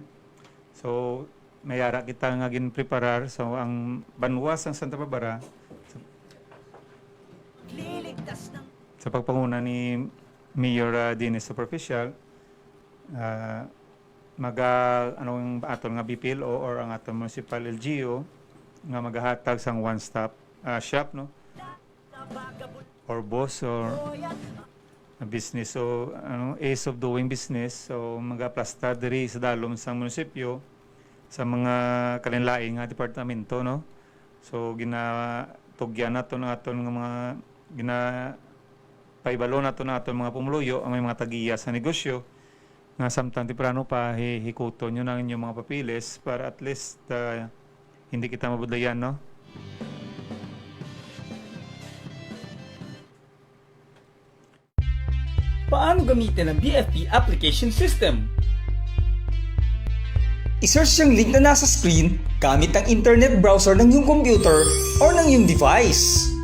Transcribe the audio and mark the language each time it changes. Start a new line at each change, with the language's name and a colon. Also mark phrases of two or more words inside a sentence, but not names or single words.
Hiligaynon: So mayara kita nga ginpreparar, so ang banwas ng Santa Barbara sa pagpanguna ni Mayor Dennis Superficial, anong aton nga BPLO or ang aton
English: municipal LGU
Hiligaynon: nga magahatag sang
English: one-stop shop,
Hiligaynon: no,
English: or boss or business, so ease of doing business.
Hiligaynon: So magaplastar diri sa dalom sang munisipyo sa mga kalinlaing nga departamento, no. So ginatugyan naton ang aton nga mga paibalo naton mga pumuluyo ang may mga tagiya sa negosyo nga samtang temprano pa hikuton nyo ng inyong mga papilis para
English: at least
Hiligaynon: hindi kita mabudlayan, no.
Filipino: Paano gamitin ang BFP application system? I-search yung link na nasa screen gamit ang
English: internet browser
Filipino: ng iyong computer or ng iyong device.